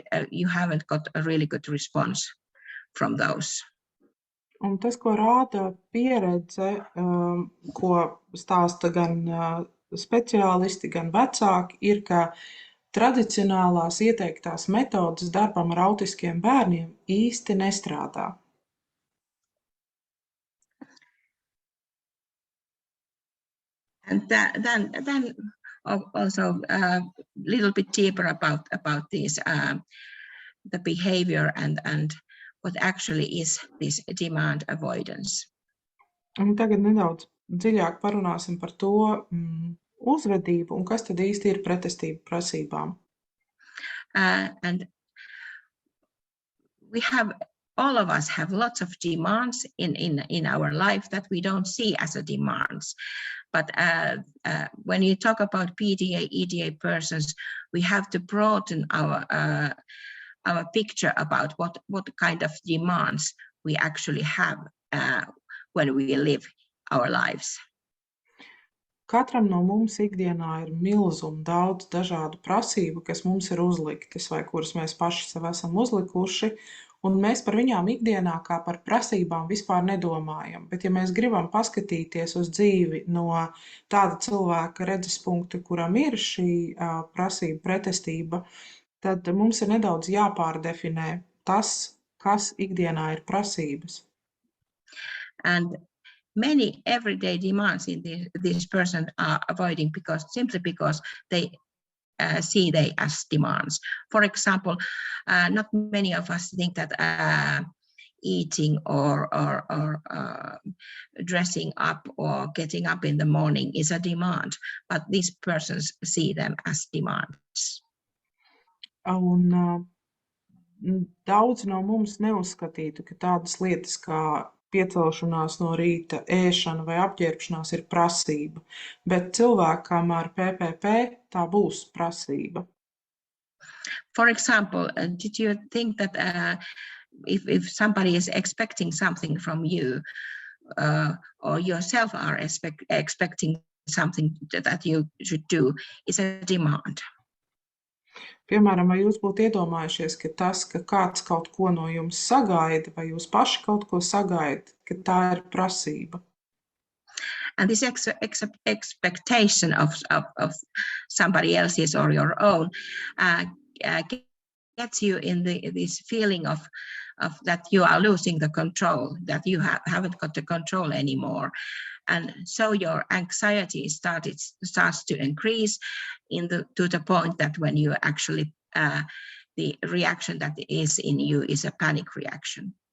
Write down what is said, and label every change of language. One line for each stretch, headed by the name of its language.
English: You haven't got a really good response from those.
Latvian: Un tas, ko rāda pieredze, ko stāsta gan speciālisti, gan vecāki, ir, ka tradicionālās ieteiktās metodes darbam ar autiskiem bērniem īsti nestrādā.
English: And then also a little bit deeper about this, the behavior and what actually is this demand avoidance.
Latvian: Un tagad nedaudz dziļāk parunāsim par to uzvedību un kas tad īsti ir pretestība prasībām.
English: And all of us have lots of demands in our life that we don't see as a demands. But when you talk about PDA, EDA persons, we have to broaden our picture about what kind of demands we actually have when we live our lives.
Latvian: Katram no mums ikdienā ir milzuma daudz dažādu prasību, kas mums ir uzliktas vai kuras mēs paši sev esam uzlikuši, un mēs par viņām ikdienā kā par prasībām vispār nedomājam. Bet ja mēs gribam paskatīties uz dzīvi no tāda cilvēka redzes punkta, kuram ir šī prasība pretestība, tad mums ir nedaudz jāpārdefinē tas, kas ikdienā ir prasības.
English: And many everyday demands in this person are avoiding simply because they see they as demands. For example, not many of us think that eating or dressing up or getting up in the morning is a demand, but these persons see them as demands.
Latvian: Un daudz no mums neuzskatītu, ka tādas lietas kā piecelšanās no rīta, ēšana vai apģērbšanās ir prasība, bet cilvēkam ar PPP tā būs prasība.
English: For example, did you think that if somebody is expecting something from you or yourself are expecting something that you should do, is a demand?
Latvian: Piemēram, vai jūs būtu iedomājušies, ka tas, ka kāds kaut ko no jums sagaida, vai jūs paši kaut ko sagaidat, ka tā ir prasība?
English: And this expectation of somebody else's or your own gets you in this feeling of that you are losing the control, that you haven't got the control anymore. And so your anxiety starts to increase to the point that when you actually, the reaction that is in you is a panic reaction.